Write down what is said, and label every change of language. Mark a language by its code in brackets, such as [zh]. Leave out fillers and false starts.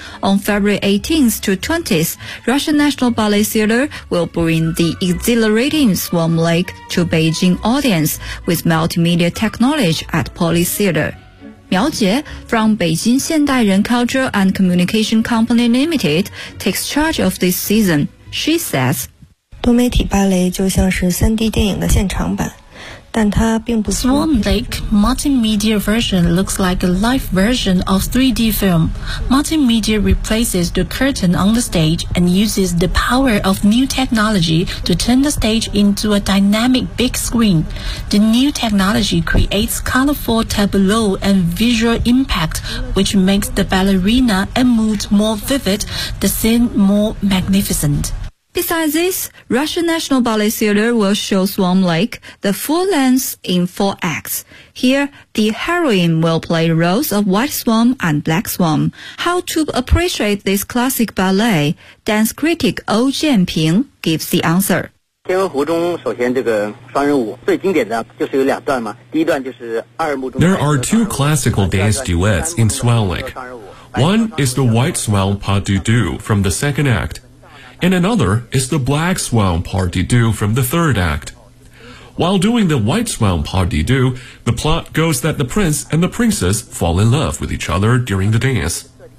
[en] On February 18th to 20th, Russian National Ballet Theater will bring the exhilarating Swan Lake to Beijing audience with multimedia technology at Poly Theater. 苗杰 from Beijing Xiandai Ren Culture and Communication Company Limited takes charge of this season. She says, [zh] 多媒体芭蕾就像是 3D 电影的现场版，但它并不错。 [en] Swan Lake Multimedia version looks like a live version of 3D film. Multimedia replaces the curtain on the stage and uses the power of new technology to turn the stage into a dynamic big screen. The new technology creates colorful tableau and visual impact, which makes the ballerina and mood more vivid, the scene more magnificent. Besides this, Russian National Ballet Theatre will show Swan Lake the full length in four acts. Here, the heroine will play the roles of White Swan and Black Swan. How to appreciate this classic ballet? Dance critic Ou Jianping gives the answer. [zh] 天鹅湖中首先这个双人舞最经典的就是有两段嘛，第一段就是二幕中。 [en] There are two classical dance duets in Swan Lake. One is the White Swan Pas de Deux from the second act. And another is the Black Swan Pas de Deux from the third act. While doing the White Swan Pas de Deux, the plot goes that the prince and the princess fall in love with each other during the dance.